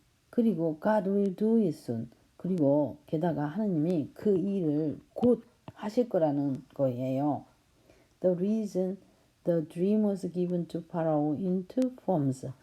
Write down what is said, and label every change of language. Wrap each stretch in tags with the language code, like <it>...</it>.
<ko>그리고</ko> <en>God will do it soon.</en> <ko>그리고 게다가 하느님이 그 일을 곧 하실 거라는 거예요.</ko> <en>The reason the dream was given to Pharaoh in two forms.</en>